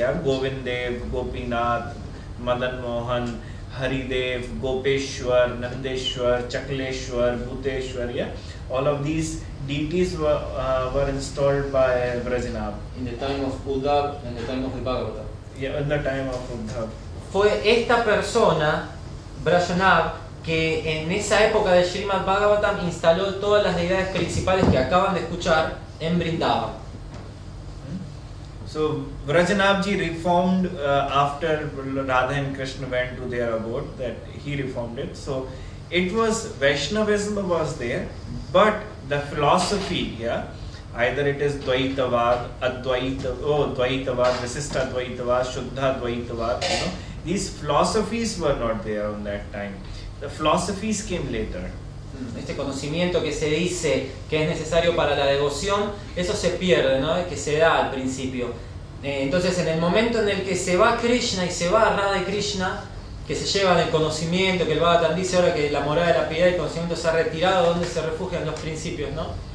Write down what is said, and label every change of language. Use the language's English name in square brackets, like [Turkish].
[English] Yeah, Govindev, Gopinath, Madan Mohan, Haridev, Gopeshwar, Nandeshwar, Chakleshwar, Bhuteshwar. Yeah, all of these deities were installed by Vrajanav. In the time of Uddhav and the time of the Bhagavatam. Yeah, in the time of Uddhav. [Spanish] Fue esta persona, Vrajanav, que en esa época del Srimad Bhagavatam instaló todas las deidades principales que acaban de escuchar en Vrindavan. [English] So Vrajanabji reformed after Radha and Krishna went to their abode, that he reformed it. So it was Vaishnavism was there, but the philosophy, yeah, either it is Dvaitavad, Dvaitavad, Visishta Dvaitavad, Shuddha Dvaitavad, these philosophies were not there on that time. The philosophies came later. [Spanish] Este conocimiento que se dice que es necesario para la devoción, eso se pierde, ¿no? Que se da al principio. Entonces, en el momento en el que se va Krishna y se va Radha y Krishna, que se llevan el conocimiento, que el Bhagavatam dice ahora que la morada de la piedad y el conocimiento se ha retirado, donde se refugian los principios, ¿no?